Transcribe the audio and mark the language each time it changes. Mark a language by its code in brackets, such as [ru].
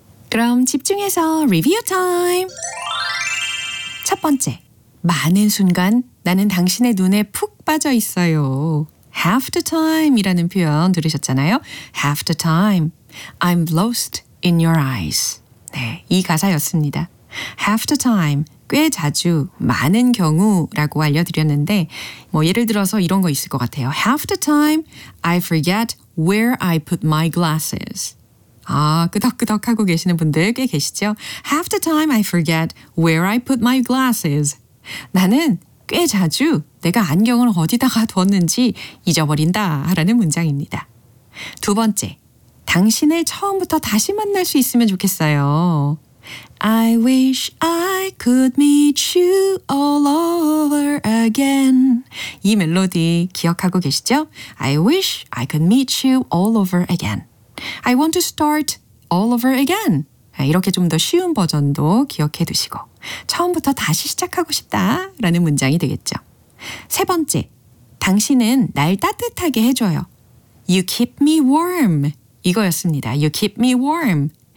[ko] 그럼 집중해서 리뷰 타임. 첫 번째, 많은 순간 나는 당신의 눈에 푹 빠져 있어요. [en] Half the time [ko] 이라는 표현 들으셨잖아요. [en] Half the time, I'm lost in your eyes. [ko] 네, 이 가사였습니다. [en] Half the time, [ko] 꽤 자주, 많은 경우라고 알려드렸는데 뭐 예를 들어서 이런 거 있을 것 같아요. [en] Half the time, I forget where I put my glasses. [ko] 아, 끄덕끄덕 하고 계시는 분들 꽤 계시죠? [en] Half the time, I forget where I put my glasses. [ko] 나는 꽤 자주 내가 안경을 어디다가 뒀는지 잊어버린다 라는 문장입니다. 두 번째, 당신을 처음부터 다시 만날 수 있으면 좋겠어요. [en] I wish I could meet you all over again. [ko] 이 멜로디 기억하고 계시죠? [en] I wish I could meet you all over again. I want to start all over again. [ko] 이렇게 좀 더 쉬운 버전도 기억해 두시고 처음부터 다시 시작하고 싶다라는 문장이 되겠죠. 세 번째, 당신은 날 따뜻하게 해줘요. [en] You keep me warm. 이거였습니다. You keep me warm.